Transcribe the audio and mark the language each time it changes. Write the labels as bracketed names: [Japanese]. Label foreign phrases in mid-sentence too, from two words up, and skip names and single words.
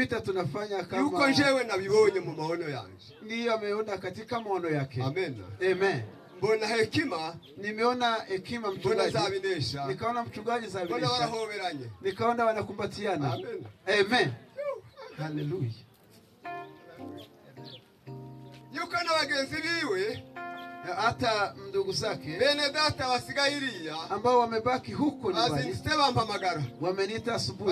[Swahili] tunafanya kama [Rundi] yuko njewe nabibonye mu maono yanjye. [Swahili] Ndiyo ameona katika maono yake. Amen. Amen. [Rundi] Mbona hekima, [Swahili] nimeona hekima mchungaji. [Rundi] Mbona zabinesha. [Swahili] Nikaona mchungaji zabinesha. [Rundi] Mbona warahoberanye. [Swahili] Nikaona wanakumbatiana. Amen. Amen. Hallelujah. [Rundi] Yuko na bagenzi biwe, [Swahili] hata ndugu zake [Rundi] bene data wasigaye iriya [Swahili] ambao wamebaki huko nyumbani, [Rundi] bazindutse bampamagara, [Swahili] wameniita asubuhi,